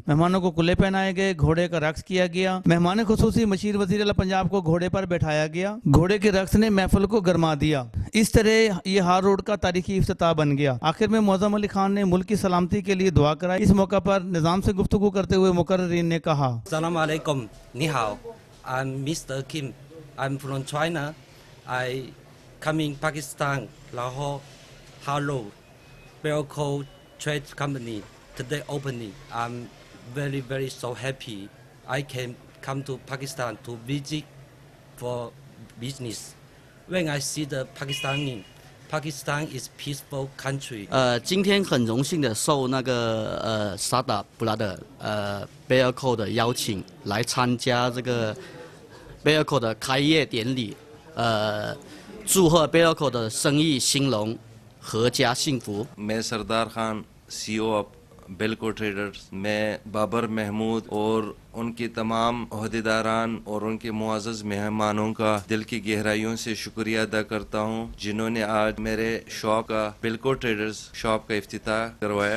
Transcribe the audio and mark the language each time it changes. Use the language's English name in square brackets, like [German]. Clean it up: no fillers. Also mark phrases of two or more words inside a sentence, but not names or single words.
[Urdu] مہمانوں کو کُلّے پہنائے گئے، گھوڑے کا رقص کیا گیا۔ مہمان خصوصی مشیر وزیر اعلیٰ پنجاب کو گھوڑے پر بٹھایا گیا. گھوڑے کے رقص نے محفل کو گرما دیا۔ اس طرح یہ ہار روڈ کا تاریخی افتتاح بن گیا. آخر میں معظم علی خان نے ملک کی سلامتی کے لیے دعا کرائی۔ اس موقع پر نظام سے گفتگو کرتے ہوئے مقررین نے کہا, [Arabic] السلام علیکم, [Chinese] 你好, [English] I'm Mr. Kim. I'm from China. I coming Pakistan, Lahore, Hello, Belco Trade Company today opening. I'm very so happy. I can come to Pakistan to visit for business. When I see the Pakistan is peaceful country. [Chinese] 今天很荣幸的受那个Sada Brother Belco 的邀请来参加这个 Belco 的开业典礼，祝贺 Belco 的生意兴隆，阖家幸福。 [Urdu] میں سردار خان CEO بیلکو ٹریڈرز، میں بابر محمود اور ان کے تمام عہدیداران اور ان کے معزز مہمانوں کا دل کی گہرائیوں سے شکریہ ادا کرتا ہوں، جنہوں نے آج میرے شاپ کا بیلکو ٹریڈرز شاپ کا افتتاح کروایا.